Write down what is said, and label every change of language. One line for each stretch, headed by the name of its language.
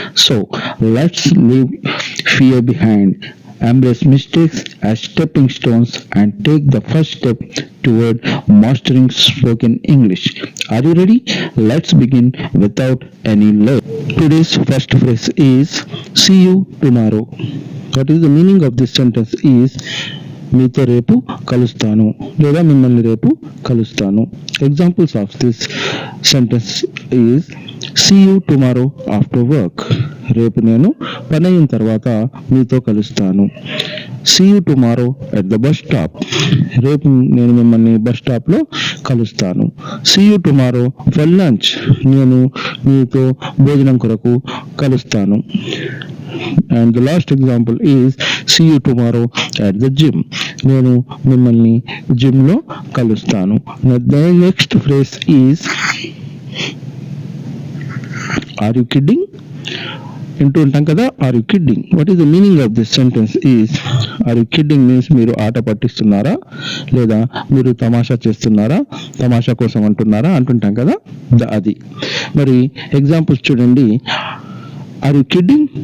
English: So let's leave fear behind, embrace mistakes as stepping stones, and take the first step toward mastering spoken English. Are you ready? Let's begin without any delay. Today's first phrase is see you tomorrow. What is the meaning of this sentence is
Telugu: మీతో రేపు కలుస్తాను లేదా మిమ్మల్ని రేపు కలుస్తాను.
English: Examples of this sentence is see you tomorrow after work.
Telugu: రేపు నేను పని అయిన తర్వాత మీతో కలుస్తాను.
English: See you tomorrow at the bus stop.
Telugu: రేపు నేను మిమ్మల్ని బస్ స్టాప్లో కలుస్తాను.
English: See you tomorrow for lunch.
Telugu: నేను మీతో భోజనం కొరకు కలుస్తాను.
English: And the last example is see you tomorrow at the gym.
Telugu: నేను మిమ్మల్ని జిమ్ లో కలుస్తాను.
English: The next phrase is are you kidding?
Telugu: వింటూ ఉంటాం కదా,
English: Are you kidding. What is the meaning of this sentence is are you kidding means
Telugu: మీరు ఆట పట్టిస్తున్నారా లేదా మీరు తమాషా చేస్తున్నారా, తమాషా కోసం అంటున్నారా అంటుంటాం కదా, అది. మరి ఎగ్జాంపుల్స్ చూడండి.
English: Are you kidding?